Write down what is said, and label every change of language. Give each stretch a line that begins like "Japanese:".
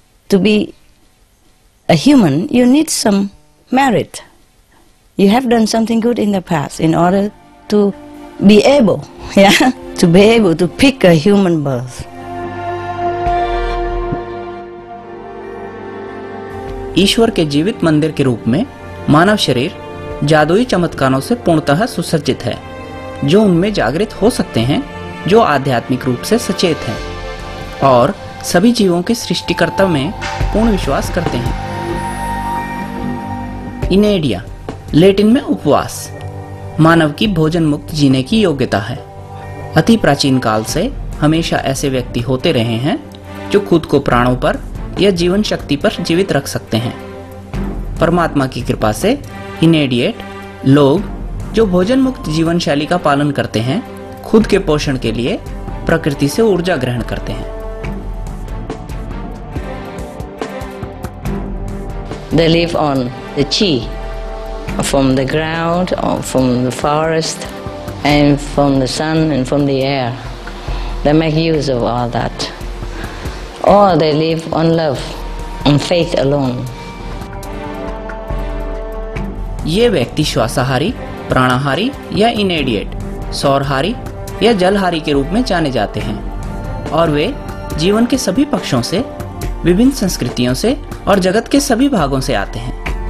English: To be a human, you need some merit. You have done something good in the past in order to be able, yeah, to be able to pick a human birth.
Hindi: ईश्वर के जीवित मंदिर के रूप में मानव शरीर जादुई चमत्कारों से पूर्णतः सुसज्जित है, जो उनमें जागृत हो सकते हैं जो आध्यात्मिक रूप से सचेत हैं और सभी जीवों के सृष्टिकर्ता में पूर्ण विश्वास करते हैं। इनेडिया लैटिन में उपवास मानव की भोजन मुक्त जीने की योग्यता है। अति प्राचीन काल से हमेशा ऐसे व्यक्ति होते रहे हैं जो खुद को प्राणों पर या जीवन शक्ति पर जीवित रख सकते हैं। परमात्मा की कृपा से इनेडिएट लोग जो भोजन मुक्त जीवन शैली का पालन करते हैं, खुद के पोषण के लिए प्रकृति से ऊर्जा ग्रहण करते हैं।
English: They live on the chi from the ground, or from the forest, and from the sun and from the air. They make use of all that. Or they live on love, on faith alone.
Hindi: ये व्यक्ति श्वासाहारी, प्राणाहारी या इनेडिएट, सौरहारी या जलहारी के रूप में जाने जाते हैं और वे जीवन के सभी पक्षों से, विभिन्न संस्कृतियों से और जगत के सभी भागों से आते हैं।